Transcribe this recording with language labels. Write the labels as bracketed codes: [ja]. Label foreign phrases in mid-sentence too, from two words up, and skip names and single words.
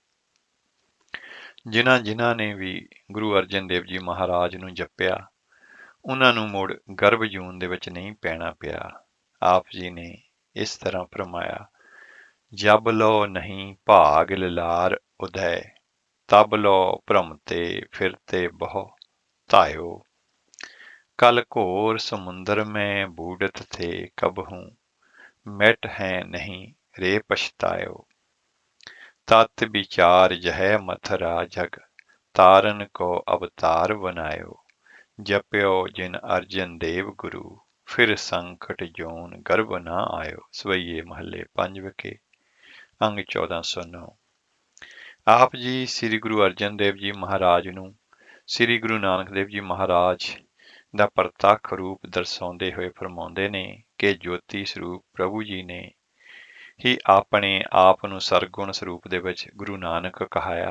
[pa] ਜਿਨ੍ਹਾਂ ਨੇ ਵੀ ਗੁਰੂ ਅਰਜਨ ਦੇਵ ਜੀ ਮਹਾਰਾਜ ਨੂੰ ਜਪਿਆ, ਉਹਨਾਂ ਨੂੰ ਮੁੜ ਗਰਭ ਜੂਨ ਦੇ ਵਿੱਚ ਨਹੀਂ ਪੈਣਾ ਪਿਆ। ਆਪ ਜੀ ਨੇ ਇਸ ਤਰ੍ਹਾਂ ਫਰਮਾਇਆ, [bra] ਜਬ ਲੋ ਨਹੀਂ ਭਾਗ ਲਿਲਾਰ ਉਦੈ, ਤਬ ਲੋ ਭ੍ਰਮ ਤੇ ਫਿਰਤੇ ਬਹੁ ਧਾਇਓ। ਕਲ ਘੋਰ ਸਮੁੰਦਰ में बूढ़त थे कबहू, मिट हैं नहीं रे पछतायो। तत् विचार जह मथुरा जग, तारन को अवतार बनायो। जप्यो जिन अर्जन देव गुरु, फिर संकट जोन गर्भ ना आयो। [pa] ਸਵੈਯੇ ਮਹਲੇ ਪੰਜਵੇਂ ਕੇ ਅੰਗ 1409। ਆਪ ਜੀ ਸ੍ਰੀ ਗੁਰੂ ਅਰਜਨ ਦੇਵ ਜੀ ਮਹਾਰਾਜ ਨੂੰ ਸ੍ਰੀ ਗੁਰੂ ਨਾਨਕ ਦੇਵ ਜੀ ਮਹਾਰਾਜ ਦਾ ਪ੍ਰਤੱਖ ਰੂਪ ਦਰਸਾਉਂਦੇ ਹੋਏ ਫਰਮਾਉਂਦੇ ਨੇ ਕਿ ਜੋਤੀ ਸਰੂਪ ਪ੍ਰਭੂ ਜੀ ਨੇ ਹੀ ਆਪਣੇ ਆਪ ਨੂੰ ਸਰਗੁਣ ਸਰੂਪ ਦੇ ਵਿੱਚ ਗੁਰੂ ਨਾਨਕ ਕਹਾਇਆ।